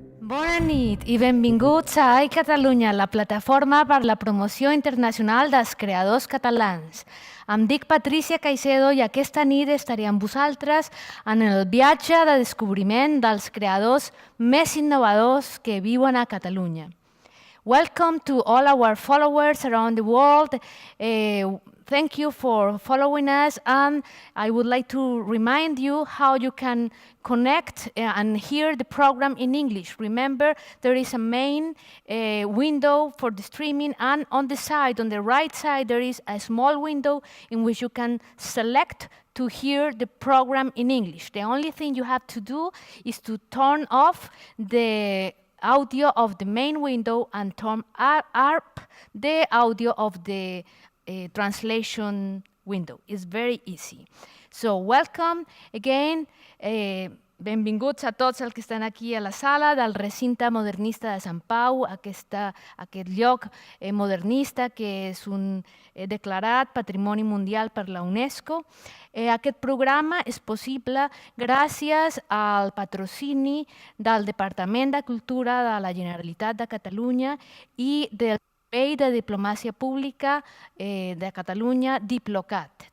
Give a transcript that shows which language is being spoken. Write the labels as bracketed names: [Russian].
[Catalan] Bona nit i benvinguts a iCatalunya, la plataforma per la promoció internacional dels creadors catalans. Em dic Patricia Caicedo i aquesta nit estaré amb vosaltres en el viatge de descobriment dels creadors més innovadors que viuen a Catalunya. [English] Welcome to all our followers around the world. Thank you for following us, and I would like to remind you how you can connect and hear the program in English. Remember, there is a main window for the streaming, and on the side, on the right side, there is a small window in which you can select to hear the program in English. The only thing you have to do is to turn off the audio of the main window and turn up the audio of the translation window. It's very easy. So welcome again. [Catalan] Benvinguts a tots els que estan aquí a la sala del recinte modernista de Sant Pau, aquest lloc modernista que és un declarat Patrimoni Mundial per la UNESCO. Aquest programa és possible gràcies al patrocini del Departament de Cultura de la Generalitat de Catalunya i del Servei de Diplomàcia Pública de Catalunya, Diplocat.